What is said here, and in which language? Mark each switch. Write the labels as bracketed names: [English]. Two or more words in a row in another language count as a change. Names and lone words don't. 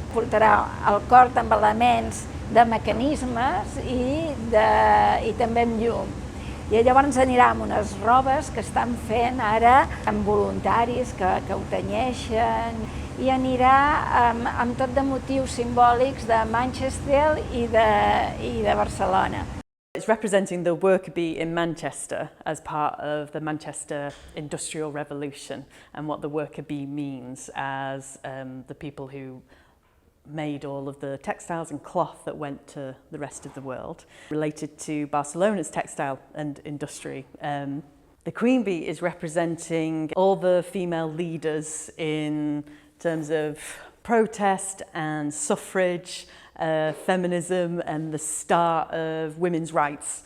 [Catalan] Portarà el cor amb elements de mecanismes i també amb llum. I llavors anirà amb unes robes que estan fent ara amb voluntaris que ho tenyeixen i anirà amb tot de motius simbòlics de Manchester i de Barcelona. [English] It's representing the worker bee in Manchester as part of the Manchester Industrial Revolution and what the worker bee means as the people who made all of the textiles and cloth that went to the rest of the world. Related to Barcelona's textile and industry, the queen bee is representing all the female leaders in terms of protest and suffrage, feminism and the start of women's rights.